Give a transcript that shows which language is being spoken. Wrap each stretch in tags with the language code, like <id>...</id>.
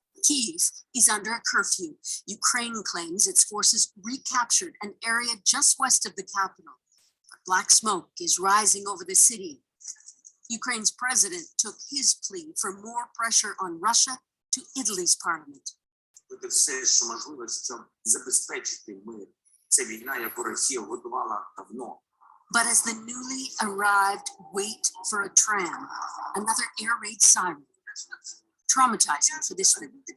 <en>Kyiv is under a curfew. Ukraine claims its forces recaptured an area just west of the capital. Black smoke is rising over the city. Ukraine's president took his plea for more pressure on Russia to Italy's parliament.</en> <uk>Робити все, що можливо, щоб забезпечити мир. Це війна, яку Росія готувала давно.</uk> <en>But as the newly arrived wait for a tram, another air raid siren, traumatizing for this group.</en>